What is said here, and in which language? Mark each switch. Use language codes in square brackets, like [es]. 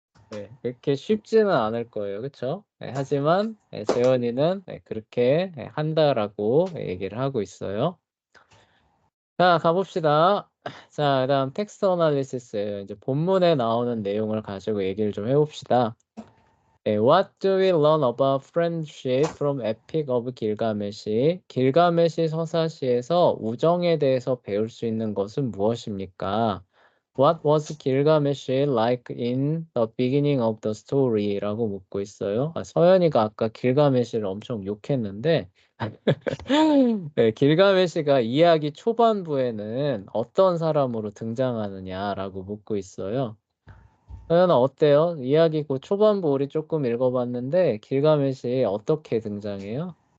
[ko] 네, 그렇게 쉽지는 않을 거예요. 그렇죠? 네, 하지만 재현이는 그렇게 한다라고 얘기를 하고 있어요. 자, 가봅시다. 자, 그다음 텍스트 어널리시스 이제 본문에 나오는 내용을 가지고 얘기를 좀 해봅시다. [en] What do we learn about friendship from Epic of Gilgamesh? [ko] 길가메시 서사시에서 우정에 대해서 배울 수 있는 것은 무엇입니까? [en] What was Gilgamesh like in the beginning of the story? [ko] 라고 묻고 있어요. 서연이가 아까 길가메시를 엄청 욕했는데, 네, 길가메시가 이야기 초반부에는 어떤 사람으로 등장하느냐라고 묻고 있어요. 서연아, 어때요? 이야기 그 초반부 우리 조금 읽어봤는데, 길가메시 어떻게 등장해요?